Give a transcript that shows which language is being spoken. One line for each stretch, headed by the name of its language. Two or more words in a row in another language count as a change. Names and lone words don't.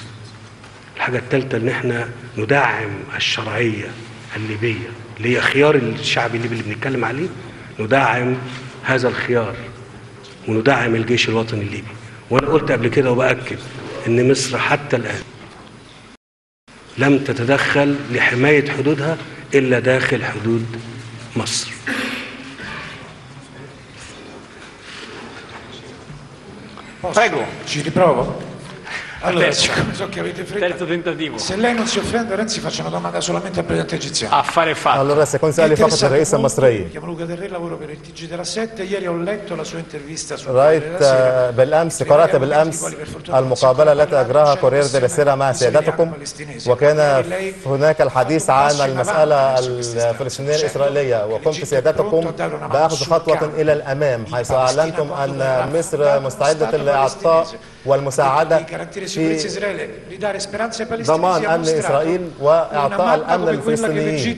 Arabic: الحاجة الثالثة إن احنا ندعم الشرعية الليبية اللي هي خيار الشعب الليبي اللي بنتكلم عليه، ندعم هذا الخيار وندعم الجيش الوطني الليبي. وأنا قلت قبل كده وبأكد إن مصر حتى الآن لم تتدخل لحماية حدودها إلا داخل حدود مصر.
Italian: Prego. Ci riprovo? Allora, Terzo. so che avete fretta. Terzo tentativo. Se lei non si offende, Renzi, faccio una domanda solamente al presidente egiziano. Affare fatto.
Arabic: allora سيكون سؤالي فقط للرئيس المصري.
Italian: Mi chiamo Luca Del Re, lavoro per il TG della 7. Ieri ho letto la sua intervista sul
Arabic: رأيت بالأمس قرأت بالأمس المقابلة التي أجراها كورير دي لا مع سيادتكم، وكان هناك الحديث عن المسألة الفلسطينية الإسرائيلية، وقمت سيادتكم بأخذ خطوة إلى الأمام حيث أعلنتم أن مصر مستعدة للإعطاء والمساعدة في ضمان أمن إسرائيل وإعطاء الأمن للفلسطينيين.